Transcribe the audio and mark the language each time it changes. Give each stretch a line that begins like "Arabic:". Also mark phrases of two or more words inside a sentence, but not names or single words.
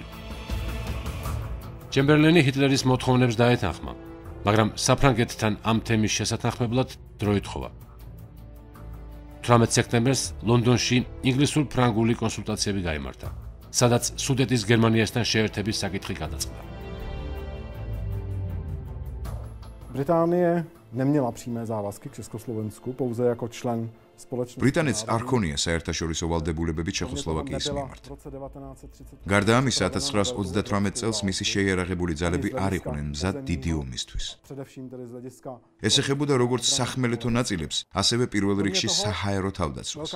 Georgian: ჩემბერლენი ჰიტლერის მოთხოვნებს დაეთანხმა, მაგრამ საფრანგეთთან ამ თემის შესათანხმებლად დრო ითხოვა. 18 სექტემბერს ლონდონში ინგლისურ-ფრანგული კონსულტაციები გაიმართა, სადაც სუდეტის გერმანიასთან შეერთების საკითხი გადაწყდა.
Czech: Británie neměla přímé závazky k Československu, pouze jako člen společnosti.
Georgian: ბრიტანეთს არ ქონია საერთაშორისო ვალდებულებები ჩეხოსლოვაკიის მიმართ. გარდა ამისა, 1938 წელს მისი შეიარაღებული ძალები არ იყვნენ მზად დიდი ომისთვის. ეს ეხებოდა როგორც სახმელეთო ნაწილებს, ასევე პირველ რიგში საჰაერო თავდაცვას.